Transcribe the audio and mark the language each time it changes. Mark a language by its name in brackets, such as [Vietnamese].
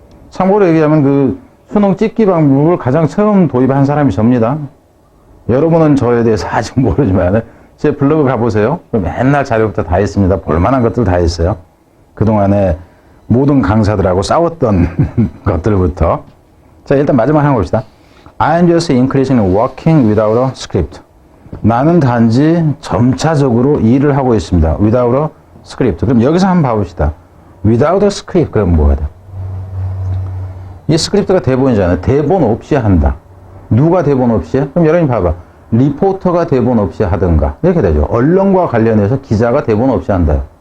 [Korean] 참고로 얘기하면 그 수능 찍기 방법을 가장 처음 도입한 사람이 접니다. 여러분은 저에 대해서 아직 모르지만 제 블로그 가보세요. 맨날 자료부터 다 있습니다. 볼만한 것들 다 있어요. 그동안에 모든 강사들하고 싸웠던 것들부터. 자, 일단 마지막 하나 봅시다. [English] I'm just increasingly working without a script. [Korean] 나는 단지 점차적으로 일을 하고 있습니다. [English] without a script. [Korean] 그럼 여기서 한번 봐봅시다. [English] without a script. [Korean] 그럼 뭐가 돼? 이 스크립트가 대본이잖아요. 대본 없이 한다. 누가 대본 없이 해? 그럼 여러분이 봐봐. 리포터가 대본 없이 하든가. 이렇게 되죠. 언론과 관련해서 기자가 대본 없이 한다.